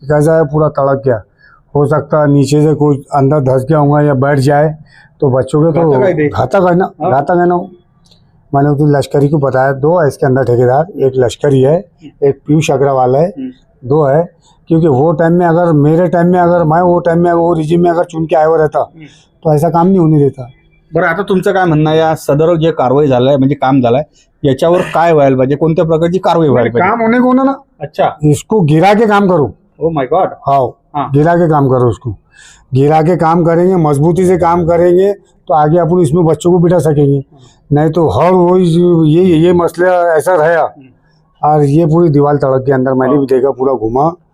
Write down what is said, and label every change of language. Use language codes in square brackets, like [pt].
[hi] कैसा है, पूरा तड़क गया. हो सकता है नीचे से कोई अंदर धस गया होगा या बैठ जाए, तो बच्चों के तो घातक है ना. मैंने तो लश्करी को बताया, 2 है इसके अंदर ठेकेदार, एक लश्करी है, एक पीयूष अग्रवाल है, 2 है. क्योंकि वो टाइम में अगर मेरे टाइम में अगर मैं वो टाइम में वो रिजिम में अगर चुन के आया हुआ रहता, तो ऐसा काम नहीं होने देता. [mr] बरं, आता तुमचं काय म्हणणं आहे, या सदर जे कारवाई झालाय म्हणजे काम झालंय, याच्यावर काय व्हायला पाहिजे, कोणत्या प्रकारची कारवाई व्हायला पाहिजे? [hi] काम होने को ना. अच्छा, इसको गिरा के काम करो. [en] Oh my God. [hi] हाँ, गिरा के काम करो. उसको गिरा के काम करेंगे, मजबूती से काम करेंगे, तो आगे अपन इसमें बच्चों को बिठा सकेंगे. नहीं तो हर वही ये मसला ऐसा रहा. और ये पूरी दीवार तड़क के अंदर मैंने भी देखा, पूरा घुमा.